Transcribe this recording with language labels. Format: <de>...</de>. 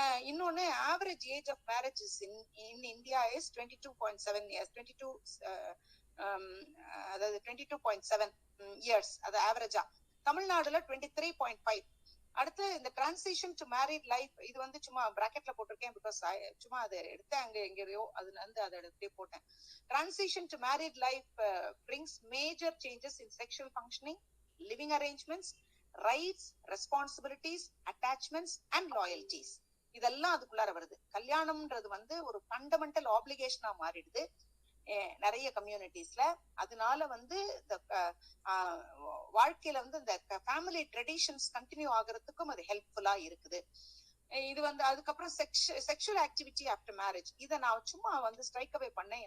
<en>இன்னொன்னு average age of marriages in India is 22.7 years. 22.7 years அது ஆவரேஜா.</en> <ta>தமிழ்நாடுல 23.5. அடுத்து இந்த டிரான்சிஷன் டு மேரிட் லைஃப், இது வந்து சும்மா பிராக்கெட்ல போட்டிருக்கேன் பிகாஸ் சும்மா அதை எடுத்தேன் அங்க எங்கேயோ, அதுல இருந்து அதை எடுத்துட்டே போட்டேன்.</ta> <en>Transition to married life brings major changes in sexual functioning, living arrangements, rights, responsibilities, attachments and loyalties.</en> <ta>இதெல்லாம் அதுக்குள்ளார வருது. கல்யாணம்ன்றது வந்து ஒரு ஃபண்டமெண்டல் ஆப்ளிகேஷனா மாறிடுது நிறைய கம்யூனிட்டிஸ்ல. அதனால வந்து வாழ்க்கையில வந்து இந்த ஃபேமிலி ட்ரெடிஷன்ஸ் கண்டினியூ ஆகுறதுக்கும் அது ஹெல்ப்ஃபுல்லா இருக்குது. இது வந்து அதுக்கப்புறம் செக்ஷுவல் ஆக்டிவிட்டி ஆஃப்டர் மேரேஜ், இதை நான் சும்மா வந்து ஸ்ட்ரைக் அவே பண்ணேன்.</ta>